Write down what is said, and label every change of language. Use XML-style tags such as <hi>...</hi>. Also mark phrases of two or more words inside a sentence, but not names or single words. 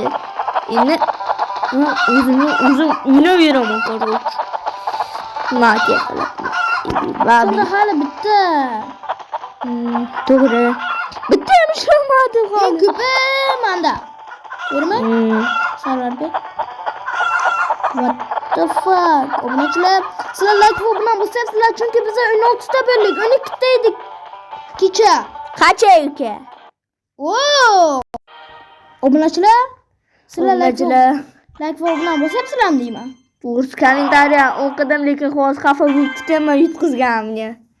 <uz>Endi o'zim o'ynayveraman, korоче. Nima qiladi? Senda hali bitta. To'g'ri. Bitta ham ishlamadi hali. Ko'pi menda. Ko'rma? Sarvarga.</uz> <en>What the fuck?</en> <uz>Obunachilar, sizlar like va bilan bo'lsangizlar, chunki biz 16 ta bo'ldik, 12 ta edik. Kecha. Qancha uka? Oo! Obunachilar, sizlar like Obunachilar. va bilan bo'lsangizlar deyman. O'z kommentariya o'qidim, lekin hozir xafa bo'lib ketaman yutqizganimga.</uz>